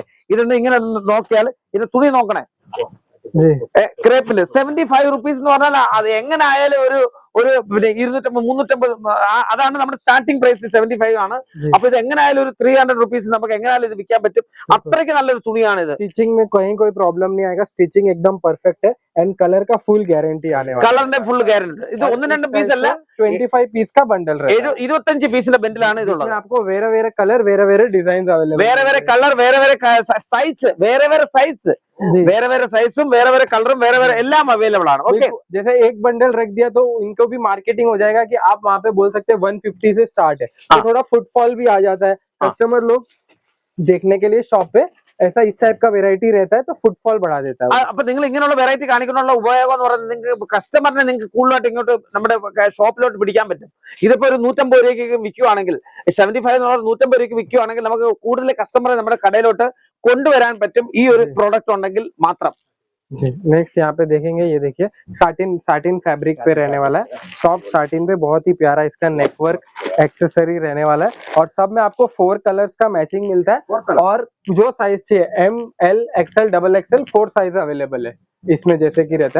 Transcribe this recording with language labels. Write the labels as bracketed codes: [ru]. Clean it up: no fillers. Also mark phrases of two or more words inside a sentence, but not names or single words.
[ml] ഇതൊന്ന് ഇങ്ങനെ നോക്കിയാൽ, ഇത് തുണി നോക്കണേ, ക്രേപ്പില് 75 റുപ്പീസ് എന്ന് പറഞ്ഞാൽ അത് എങ്ങനെ ആയാലും ഒരു 250, 350, അതാണ് നമ്മുടെ [en] starting price. [ml] 75 ആണ്. അപ്പൊ ഇത് എങ്ങനെയായാലും ഒരു 300 റുപ്പീസ് നമുക്ക് എങ്ങനെയായാലും ഇത് വിൽക്കാൻ പറ്റും. അത്രയ്ക്ക് നല്ലൊരു തുണിയാണ് ഇത്. [hi] स्टिचिंग में कोई प्रॉब्लम नहीं आएगा. स्टिचिंग एकदम परफेक्ट है एंड कलर का [en] full guarantee [hi] आने वाला है. [ml] കളറിന്റെ [en] full guarantee. [ml] ഇത് 1-2 പീസ് അല്ല, [hi] 25 पीस का बंडल रहेगा. [ml] 25 പീസിന്റെ ബണ്ടിലാണ് ഇതുള്ളത്. [hi] आपको വേറെ कलर, വേറെ [en] design available, [ml] വേറെ കളർ, വേറെ സൈസ്, വേറെ സൈസും, വേറെ കളറും, വേറെ എല്ലാം അവൈലബിൾ ആണ്. ഓക്കെ, [hi] जैसे एक बंडल रख दिया तो इनको भी मार्केटिंग हो जाएगा कि आप वहाँ पे बोल सकते हैं 150 से स्टार्ट है. तो थोड़ा फुटफॉल भी आ जाता है. कस्टमर लोग देखने के लिए शॉप पे ऐसा इस टाइप का वेराइटी रहता है, तो फुटफॉल बढ़ा देता है. [ml] അപ്പൊ നിങ്ങൾ ഇങ്ങനെയുള്ള വെറൈറ്റി കാണിക്കാനുള്ള ഉപയോഗം എന്ന് പറയുന്നത്, നിങ്ങൾക്ക് കസ്റ്റമറിനെ നിങ്ങൾക്ക് കൂടുതലായിട്ട് ഇങ്ങോട്ട് നമ്മുടെ ഷോപ്പിലോട്ട് പിടിക്കാൻ പറ്റും. ഇതിപ്പോ ഒരു 150 രൂപയ്ക്ക് വിൽക്കുവാണെങ്കിൽ, 75 150 രൂപയ്ക്ക് വിൽക്കുവാണെങ്കിൽ നമുക്ക് കൂടുതൽ കസ്റ്റമറെ നമ്മുടെ കടയിലോട്ട് കൊണ്ടുവരാൻ പറ്റും ഈ ഒരു പ്രോഡക്റ്റ് ഉണ്ടെങ്കിൽ മാത്രം. [hi] जी नेक्स्ट यहाँ पे देखेंगे, ये देखिए [en] satin satin fabric [hi] पे रहने वाला है, [en] soft satin [hi] पे, बहुत ही प्यारा इसका [en] network accessory [hi] रहने वाला है। और सब में आपको 4 कलर्स का मैचिंग मिलता है, और जो साइज चाहिए [en] M L XL double XL 4 size available [hi] है इसमें, जैसे कि रहता है।